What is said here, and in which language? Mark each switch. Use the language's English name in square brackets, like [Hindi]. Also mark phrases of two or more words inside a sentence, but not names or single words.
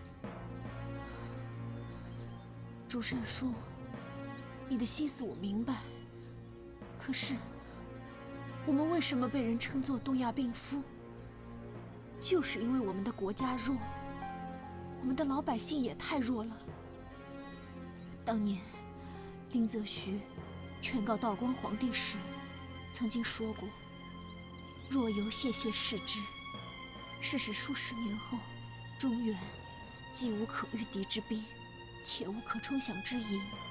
[Chinese] 竹山叔，你的心思我明白，可是我們為什麼被人稱作東亞病夫？就是因為我們的國家弱，我們的老百姓也太弱了。當年林則徐勸告道光皇帝時，曾經說過：“若由謝謝視之，是使數十年後，中原既無可禦敵之兵，且無可充饗之營。”